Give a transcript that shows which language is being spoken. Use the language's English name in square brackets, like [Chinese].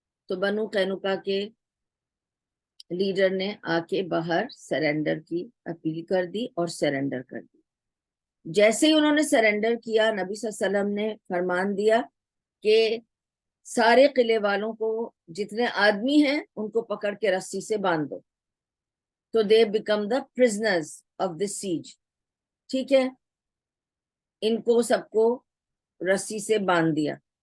[Urdu] تو بنو قینقاع کے لیڈر نے آ کے باہر سرنڈر کی اپیل کر دی اور سرنڈر کر دی. جیسے ہی انہوں نے سرنڈر کیا, نبی صلی اللہ علیہ وسلم نے فرمان دیا کہ سارے قلعے والوں کو, جتنے آدمی ہیں ان کو پکڑ کے رسی سے باندھ دو. [English] تو they become the prisoners of this siege. [Urdu] ٹھیک ہے, ان کو سب کو رسی سے باندھ دیا.